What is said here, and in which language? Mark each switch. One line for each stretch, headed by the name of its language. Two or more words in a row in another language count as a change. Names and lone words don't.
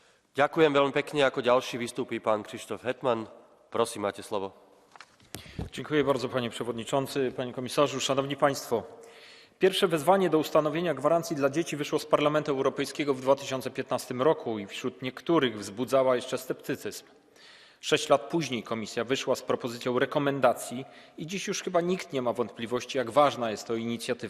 Slovak: Ďakujem veľmi pekne. Ako ďalší vystúpi pan Krzysztof Hetman. Prosím, máte slovo.
Polish: Dziękuję bardzo, panie przewodniczący, panie komisarzu, szanowni państwo. Pierwsze wezwanie do ustanowienia gwarancji dla dzieci wyszło z Parlamentu Europejskiego w 2015 roku i wśród niektórych wzbudzała jeszcze sceptycyzm. 6 lat później Komisja wyszła z propozycją rekomendacji i dziś już chyba nikt nie ma wątpliwości, jak ważna jest to inicjatywa.